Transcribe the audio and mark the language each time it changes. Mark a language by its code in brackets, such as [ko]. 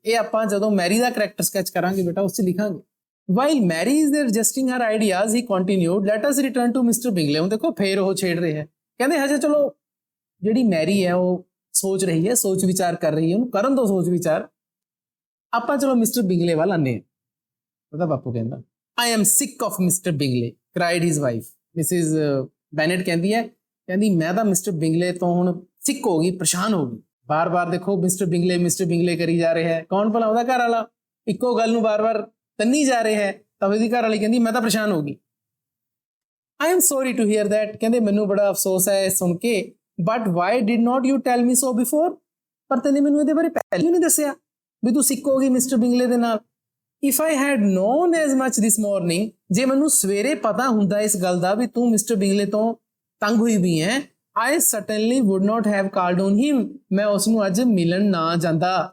[pa] ਇਹ ਆਪਾਂ ਜਦੋਂ ਮੈਰੀ ਦਾ ਕਰੈਕਟਰ ਸਕੈਚ ਕਰਾਂਗੇ ਬੇਟਾ ਉਸ 'ਚ ਲਿਖਾਂਗੇ। [en] While Mary is adjusting her ideas he continued, let us return to mister Bingley. [pa] ਹੁਣ ਦੇਖੋ ਫੇਰ ਉਹ ਛੇੜ ਰਹੇ ਹੈ, ਕਹਿੰਦੇ ਹਜੇ ਚਲੋ ਜਿਹੜੀ ਮੈਰੀ ਹੈ ਉਹ ਸੋਚ ਰਹੀ ਹੈ, ਸੋਚ ਵਿਚਾਰ ਕਰ ਰਹੀ ਹੈ, ਉਹਨੂੰ ਕਰਨ ਦੋ ਸੋਚ ਵਿਚਾਰ, ਆਪਾਂ ਚਲੋ ਮਿਸਟਰ ਬਿੰਗਲੇ ਵੱਲ ਆਨੇ ਹਾਂ। ਉਹਦਾ ਬਾਪੂ ਕਹਿੰਦਾ [en] I am sick of Mr. Bingley, cried his wife. Mrs. [pa] Bennet ਕਹਿੰਦੀ ਮੈਂ ਤਾਂ ਮਿਸਟਰ ਬਿੰਗਲੇ ਤੋਂ ਹੁਣ ਸਿੱਕ ਹੋ ਗਈ, ਪਰੇਸ਼ਾਨ ਹੋ ਗਈ। ਬਾਰ-ਬਾਰ ਦੇਖੋ ਮਿਸਟਰ ਬਿੰਗਲੇ ਕਰੀ ਜਾ ਰਿਹਾ ਹੈ। ਕੌਣ ਭਲਾ? ਉਹਦਾ ਘਰ ਵਾਲਾ। ਇੱਕੋ ਗੱਲ ਨੂੰ ਬਾਰ-ਬਾਰ ਤੰਨੀ ਜਾ ਰਿਹਾ ਹੈ, ਤਾਂ ਉਹਦੀ ਘਰ ਵਾਲੀ ਕਹਿੰਦੀ ਮੈਂ ਤਾਂ ਪਰੇਸ਼ਾਨ ਹੋ ਗਈ। [en] I am sorry to hear that, [pa] ਕਹਿੰਦੇ ਮੈਨੂੰ ਬੜਾ ਅਫਸੋਸ ਹੈ ਸੁਣ ਕੇ, [en] but why did not you tell me so before? [pa] ਪਰ ਤੈਨੇ ਮੈਨੂੰ ਇਹਦੇ ਬਾਰੇ ਪਹਿਲਾਂ ਨਹੀਂ ਦੱਸਿਆ ਵੀ ਤੂੰ ਸਿੱਕ ਹੋ ਗਈ ਮਿਸਟਰ ਬਿੰਗਲੇ ਦੇ ਨਾਲ। [en] If I had known as much this morning, [pa] ਜੇ ਮੈਨੂੰ ਸਵੇਰੇ ਪਤਾ ਹੁੰਦਾ ਇਸ ਗੱਲ ਦਾ ਵੀ ਤੂੰ ਮਿਸਟਰ ਬਿੰਗਲੇ ਤੋਂ ਤੰਗ ਹੋਈ ਵੀ ਹੈ, [en] I certainly would not have called on him, [pa] ਮੈਂ ਉਸ ਨੂੰ ਅੱਜ ਮਿਲਣ ਨਾ ਜਾਂਦਾ।